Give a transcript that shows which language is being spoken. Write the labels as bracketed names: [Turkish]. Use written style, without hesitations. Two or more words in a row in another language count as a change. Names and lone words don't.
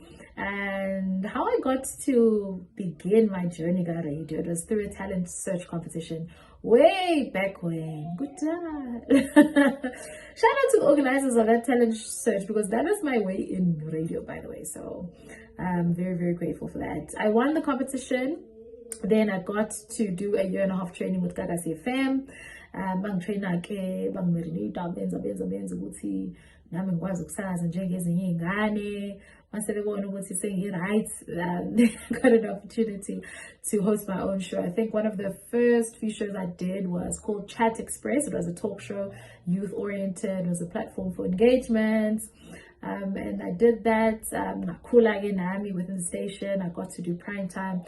[English] And how I got to begin my journey at radio, it was through a talent search competition way back when. Good time. Shout out to the organizers of that talent search because that was my way in radio, by the way. So I'm very, very grateful for that. I won the competition. Then I got to do a 1.5 year training with Gagasi FM. [Zulu] Bang trainer ke bang merenita benza ukuthi nami ngikwazi ukusakaza njengezinye izingane. Mase bebona ukuthi sengi-right, [English] got an opportunity to host my own show. I think one of the first few shows I did was called Chat Express. It was a talk show, youth-oriented. It was a platform for engagement. And I did that. Within the station, I got to do prime time.